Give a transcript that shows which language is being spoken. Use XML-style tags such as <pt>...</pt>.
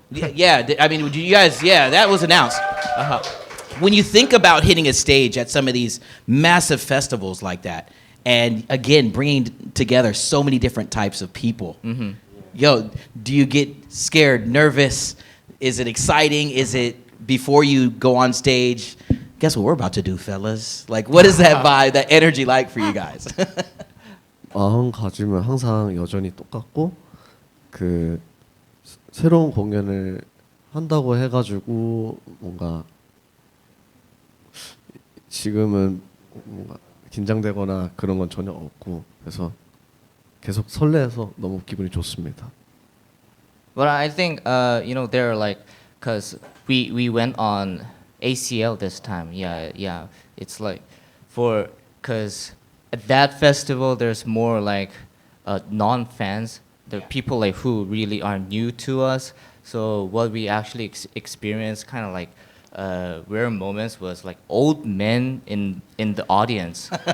<en>Yeah, you guys, that was announced. When you think about hitting a stage at some of these massive festivals like that, and again, bringing together so many different types of people, yo, do you get scared, nervous? Is it exciting? Is it before you go on stage? Guess what we're about to do, fellas? Like, what is that vibe, that energy like for you guys?</en> <ko>마음가짐은 항상 여전히 똑같고 새로운 공연을 한다고 해가지고 뭔가 지금은 뭔가 긴장되거나 그런 건 전혀 없고 그래서 계속 설레서 너무 기분이 좋습니다.</ko> <en>But I think they're like, cause we went on ACL this time. Yeah. It's like cause at that festival there's more like non-fans. There are people like who really are new to us. So what we actually experienced kind of like rare moments was like old men in the audience.</en>